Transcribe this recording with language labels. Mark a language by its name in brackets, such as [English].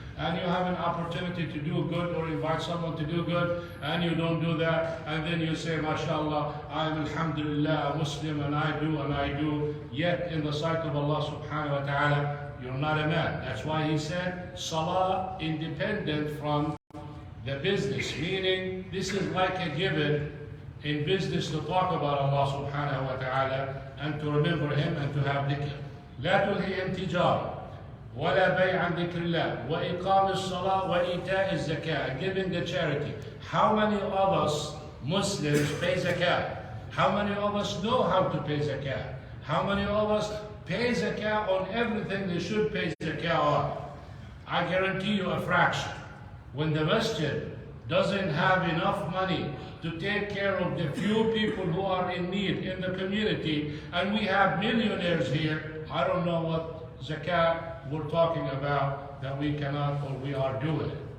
[English] And you have an opportunity to do good or invite someone to do good, and you don't do that, and then you say, MashaAllah, I am alhamdulillah a Muslim, and I do, yet in the sight of Allah subhanahu wa ta'ala, you're not a man. That's why he said, Salah independent from the business, meaning this is like a given in business to talk about Allah subhanahu wa ta'ala and to remember Him and to have dhikr. [Arabic] لا تلهيهم تجارة ولا بيع عن ذكر الله وإقام الصلاة وإيتاء الزكاة, [English] giving the charity. How many of us Muslims pay zakat? How many of us know how to pay zakat? How many of us pay zakah on everything they should pay zakah on? I guarantee you a fraction. When the masjid doesn't have enough money to take care of the few people who are in need in the community, and we have millionaires here, I don't know what zakah we're talking about that we cannot or we are doing.